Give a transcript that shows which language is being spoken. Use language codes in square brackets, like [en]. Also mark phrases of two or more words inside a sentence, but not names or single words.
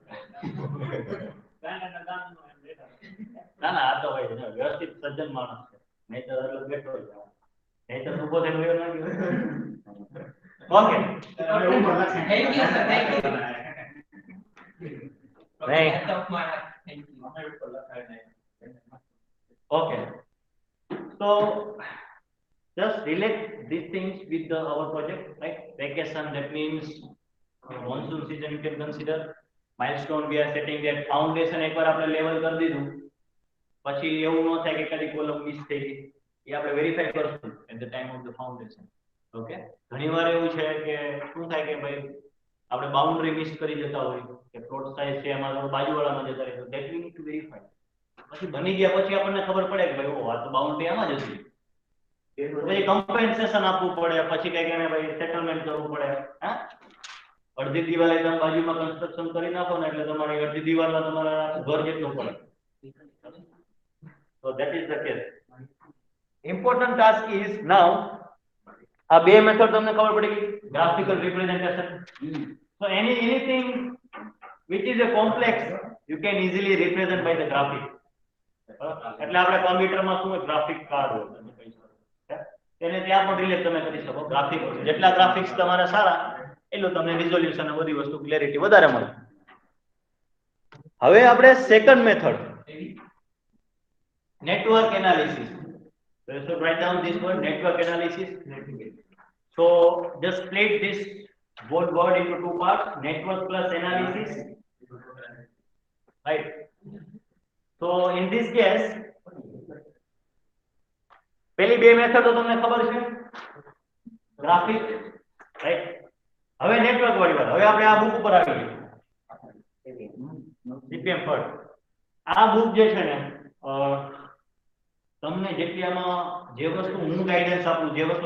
[gu] ના ના આ તો ભાઈ જો વ્યવસ્થિત સજ્જન માણસ છે નહીં તો એટલે બેઠો જ નહીં તો ઉભો થઈને વયો ના ગયો ઓકે [en] thank you sir thank you [gu] નહીં [en] thank you [gu] મને ઉપર લખાય નહીં. [en] okay so just relate these things with our project, right? Vacation, that means monsoon season you can consider. Milestone we are setting that foundation [gu] એકવાર આપણે લેવલ કરી દીધું પછી એવું ન થાય કે કદી [en] column miss [gu] થઈ ગઈ એ આપણે વેરીફાઈ કરશું [en] at the time of the foundation. [gu] ઓકે ઘણીવાર એવું છે કે શું થાય કે ભાઈ આપણે [en] boundary miss [gu] કરી જતા હોય કે પ્લોટ સાઇઝ છે એમાં બાજુવાળામાં જતા રહે તો [en] that we need to verify. [gu] પછી બની ગયા પછી આપણને ખબર પડે કે ભાઈ ઓ આ તો બાઉન્ડરી આમાં જ હતી પછી કમ્પેન્સેશન આપવું પડે પછી કઈક એને ભાઈ સેટલમેન્ટ કરવું પડે હા અડધી દિવાલે તમે બાજુમાં કન્સ્ટ્રક્શન કરી નાખો ને એટલે તમારી અડધી દિવાલમાં તમારા ઘર જેટલું પડે [en] so that is the case. Important task is now [gu] આ બે મેથડ તમને ખબર પડી ગઈ ગ્રાફિકલ રિપ્રેઝન્ટેશન [en] so anything which is a complex you can easily represent by the graphic. [gu] એટલે આપણે કમ્પ્યુટરમાં શું [en] graphic card [gu] હોય તમે કહી શકો તેને ત્યાં પણ રિલેટ તમે કરી શકો ગ્રાફિક જેટલા ગ્રાફિક્સ તમારા સારા એટલું તમને રિઝોલ્યુશન અને બધી વસ્તુ ક્લેરિટી વધારે મળે. હવે આપણે [en] second method network analysis. So write down this word network analysis. So just split this whole word into two parts, network plus analysis, right? So in this case [gu] પેલી બે મેથડ તો તમને ખબર છે [en] graphic right [gu] હવે નેટવર્ક વાળી વાત હવે આપણે આ બુક ઉપર આવી ગઈ CPM ફર્સ્ટ આ બુક જે છે ને તમને જેટલી આમાં જે વસ્તુ હું ગાઈડન્સ આપું જે વસ્તુ